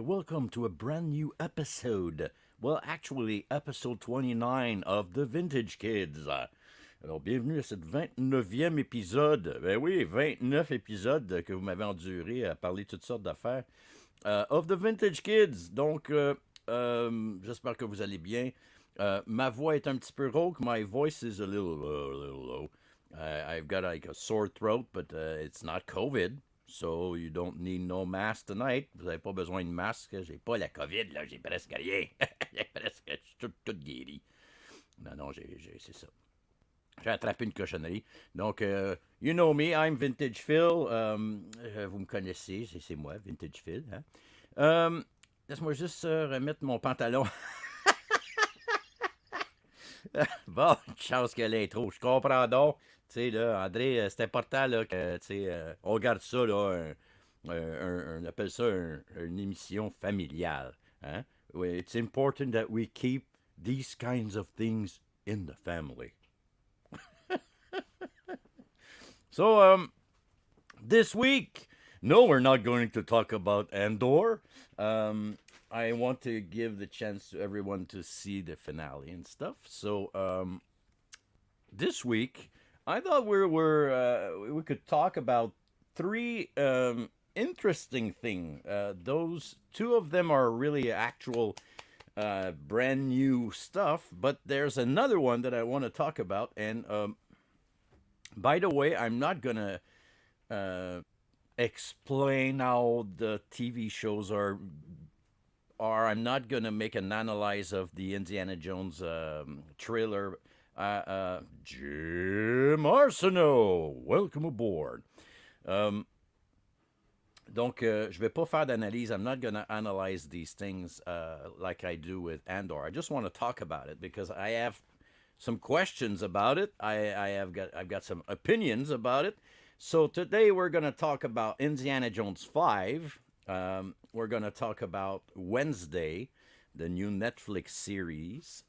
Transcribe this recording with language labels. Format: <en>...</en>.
<en>Welcome to a brand new episode. Well, actually, episode 29 of The Vintage Kids.</en> <fr>Alors, bienvenue à cette 29e épisode. Ben oui, 29 épisodes que vous m'avez enduré à parler de toutes sortes d'affaires. Of The Vintage Kids. Donc, j'espère que vous allez bien. Ma voix est un petit peu rauque.</fr> <en>My voice is a little low. I've got like a sore throat, but it's not COVID. So you don't need no mask tonight.</en> <fr>Vous n'avez pas besoin de masque. J'ai pas la COVID, là. J'ai presque rien. Je suis tout guéri. Non, c'est ça. J'ai attrapé une cochonnerie.</fr> <en>Donc, you know me, I'm Vintage Phil.</en> <fr>Vous me connaissez, c'est moi, Vintage Phil. Hein? Laisse-moi juste remettre mon pantalon. Bon, une chance que l'intro. Je comprends donc. Tu sais, là, André, c'est important là, que, tu sais, on garde ça, là, on appelle ça une émission familiale. Hein?</fr> <en>It's important that we keep these kinds of things in the family. So, this week, no, we're not going to talk about Andor. I want to give the chance to everyone to see the finale and stuff. So, this week, I thought we could talk about three interesting things. Those two of them are really actual brand new stuff, but there's another one that I want to talk about. And by the way, I'm not gonna uh, explain how the TV shows are, or I'm not gonna make an analyze of the Indiana Jones trailer. Jim Arsenault, welcome aboard.</en> <fr>Um, donc, je vais pas faire d'analyse.</fr> <en>I'm not gonna analyze these things like I do with Andor. I just want to talk about it because I have some questions about it. I've got some opinions about it. So today we're going to talk about Indiana Jones 5. We're going to talk about Wednesday, the new Netflix series.</en>